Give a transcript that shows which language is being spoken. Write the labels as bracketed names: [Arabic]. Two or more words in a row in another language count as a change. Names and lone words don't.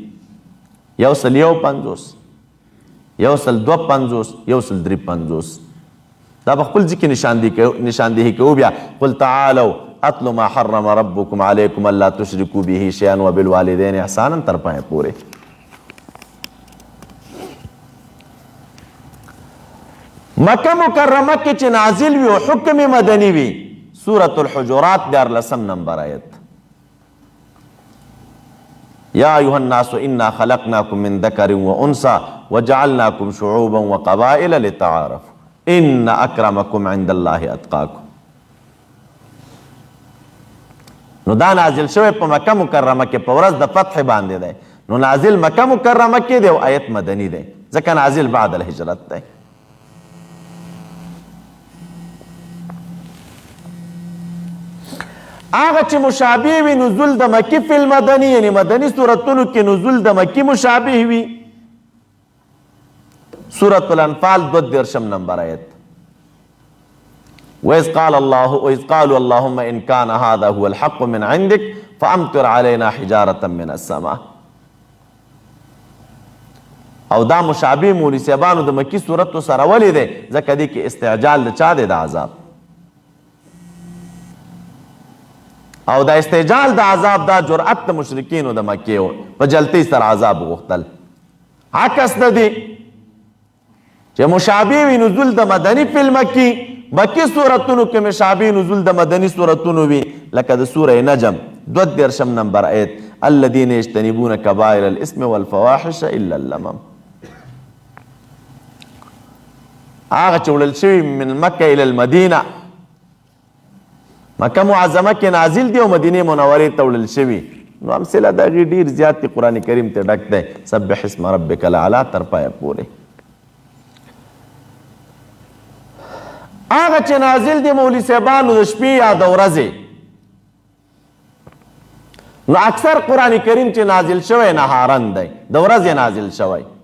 [Pashto] 151 152 153. دا په خپل ځکه نشاندهي کوو. [Arabic] بیا قل تعالوا اتل ما حرم ربكم عليكم الا تشركوا به شيئا وبالوالدين احسانا [Pashto] تر پای پورې. مکه مکرمه کې چې نازل وي او حکم مدني وي، سورة الحجرات 14 نمبر آیت. [Arabic] یا ایها الناس انا خلقناکم من ذکر وانثى وجعلناکم شعوبا وقبائل لتعارفوا ان اکرمکم عند الله اتقاکم. [Pashto] نو دا نازل شوی په مکه مکرمه کې په ورځ د فتح باندې دی. نو نازل مکه مکرمه کې دی او آیت مدني دی ځکه نازل [Arabic] بعد الهجرت [Pashto] دی. هغه چې مشابه وي نزول د مکی [Arabic] فی المدنی، [Pashto] یعنی مدنی سورتونو کې نزول د مکی مشابه وي. سورة الانفال 2 نمبر آیت. [Arabic] وإذ قالوا اللهم إن كان هذا هو الحق من عندك فأمطر علينا حجارة من السماء. [Pashto] او دا مشابه مولوی صاحبانو د مکی سورتو سره ولې دی ځکه دی کې استعجال د چا دی د عذاب، او دا استعجال د عذاب دا جرأت د مشرکینو د مکې و په جلتی سره عذاب غوښتل. عکس د دې چې مشابه وي نزول د مدني [Arabic] فی المکی، [Pashto] مکی سورتونو کې مشابه نزول د مدني سورتونو وي لکه د سوره نجم 2 نمبر آیت. [Arabic] الذين يجتنبون كبائر الاسم والفواحش الا اللمم. [Pashto] هغه چې وړل شوي [Arabic] من مکه الى المدینه، [Pashto] مکه معظمه کې نازل دی او مدینه منورې ته وړل شوي. نو امثله د هغې ډېر زیات دي، قرآن کریم ته ډک دی. [Arabic] سبح اسم ربک الاعلی [Pashto] تر پایه پورې. هغه چې نازل دی مولوي صاحبانو د شپې یا د ورځې، نو اکثر قرآن کریم چې نازل شوی نهارن دی، د ورځې نازل شوی.